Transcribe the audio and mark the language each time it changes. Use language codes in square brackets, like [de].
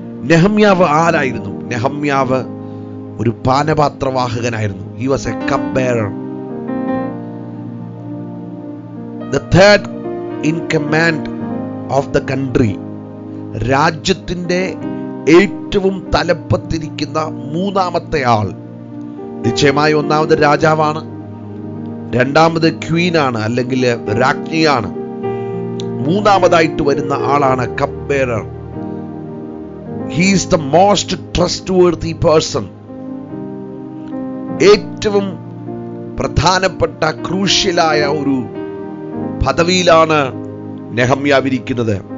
[ml] നെഹമ്യാവ് ആരായിരുന്നു? നെഹമ്യാവ് ഒരു പാനപാത്രവാഹകനായിരുന്നു. [en] He was a cup bearer. The third in command of the country. [ml] രാജ്യത്തിന്റെ ഏറ്റവും തലപ്പത്തിരിക്കുന്ന 3-ാമത്തെ ആൾ. നിശ്ചയമായി 1-ാമത് രാജാവാണ്, 2-ാമത് ക്വീനാണ്, അല്ലെങ്കിൽ രാജ്ഞിയാണ്. 3-ാമതായിട്ട് വരുന്ന ആളാണ് cup bearer. [en] He is the most trustworthy person. [ml] ഏറ്റവും പ്രധാനപ്പെട്ട ക്രൂഷ്യലായ ഒരു പദവിയിലാണ് നെഹമ്യാവിരിക്കുന്നത്.